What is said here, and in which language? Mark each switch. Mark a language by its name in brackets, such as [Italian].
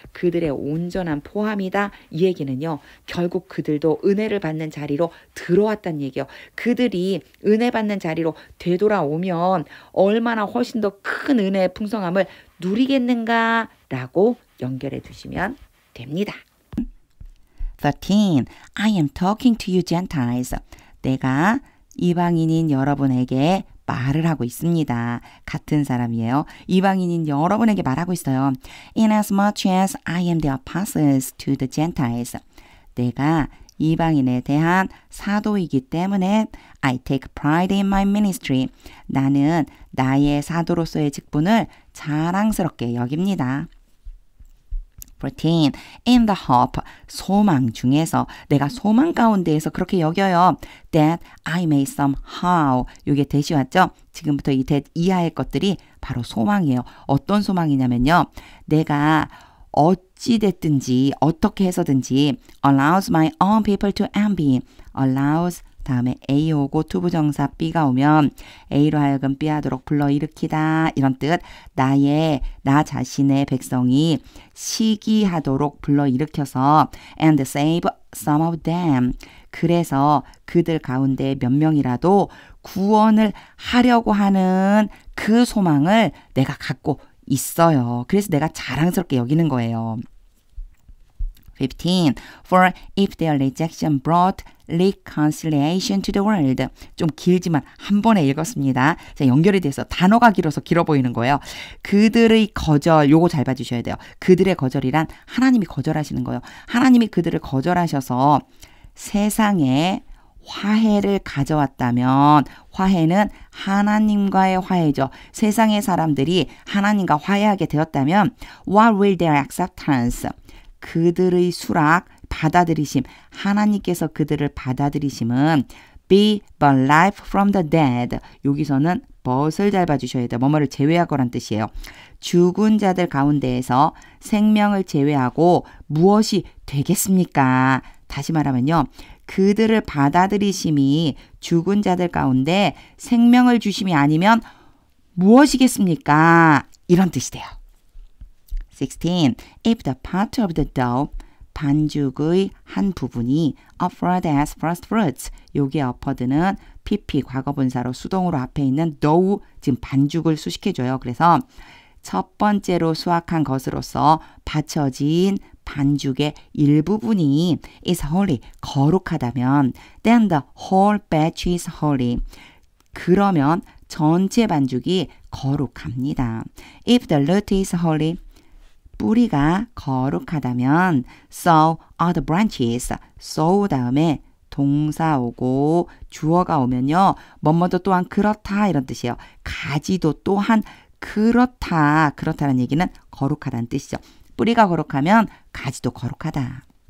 [Korean] 그들의 온전한 포함이다. 이 얘기는요, 결국 그들도 은혜를 받는 자리로 들어왔다는 얘기예요. 그들이 은혜 받는 자리로 되돌아오면 얼마나 훨씬 더 큰 은혜의 풍성함을 누리겠는가라고 연결해 두시면 됩니다. 13. [English] I am talking to you Gentiles. [Korean] 내가 이방인인 여러분에게 말을 하고 있습니다. 같은 사람이에요. 이방인인 여러분에게 말하고 있어요. [English] Inasmuch as I am the apostles to the Gentiles. [Korean] 내가 이방인에 대한 사도이기 때문에 [English] I take pride in my ministry. [Korean] 나는 나의 사도로서의 직분을 자랑스럽게 여깁니다. 14. [English] In the hope, [Korean] 소망 중에서 내가 소망 가운데에서 그렇게 여겨요. [English] That I may somehow. [Korean] 이게 that이 왔죠? 지금부터 이 that 이하의 것들이 바로 소망이에요. 어떤 소망이냐면요. 내가 어찌 됐든지 어떻게 해서든지 [English] allows my own people to envy. [Korean] allows 다음에 A 오고 투부정사 B가 오면 A로 하여금 B하도록 불러일으키다 이런 뜻. 나 자신의 백성이 시기하도록 불러일으켜서 [English] and save some of them. [Korean] 그래서 그들 가운데 몇 명이라도 구원을 하려고 하는 그 소망을 내가 갖고 있어요. 그래서 내가 자랑스럽게 여기는 거예요. 15. [English] For if their rejection brought reconciliation to the world. [Korean] 좀 길지만 한 번에 읽었습니다. 자, 연결이 돼서 단어가 길어서 길어 보이는 거예요. 그들의 거절, 요거 잘 봐주셔야 돼요. 그들의 거절이란 하나님이 거절하시는 거예요. 하나님이 그들을 거절하셔서 세상에 화해를 가져왔다면 화해는 하나님과의 화해죠. 세상의 사람들이 하나님과 화해하게 되었다면 [English] what will their acceptance? [Korean] 그들의 수락, 받아들이심, 하나님께서 그들을 받아들이심은 [English] be but life from the dead. [Korean] 여기서는 but을 잘 봐주셔야 돼요. 뭐뭐를 제외하고란 뜻이에요. 죽은 자들 가운데에서 생명을 제외하고 무엇이 되겠습니까? 다시 말하면요. 그들을 받아들이심이 죽은 자들 가운데 생명을 주심이 아니면 무엇이겠습니까? 이런 뜻이 돼요. 16. [English] If the part of the dough, [Korean] 반죽의 한 부분이 [English] offered as first fruits, [Korean] 여기에 offered는 PP 과거분사로 수동으로 앞에 있는 dough, 지금 반죽을 수식해줘요. 그래서 첫 번째로 수확한 것으로서 바쳐진 반죽의 일부분이 [English] is holy, [Korean] 거룩하다면 [English] then the whole batch is holy. [Korean] 그러면 전체 반죽이 거룩합니다. [English] If the root is holy, [Korean] 뿌리가 거룩하다면 [English] so are the branches. [Korean] so 다음에 동사 오고 주어가 오면요. 뭐뭐도 또한 그렇다 이런 뜻이에요. 가지도 또한 그렇다라는 얘기는 거룩하다는 뜻이죠. 뿌리가 거룩하면 가지도 거룩하다.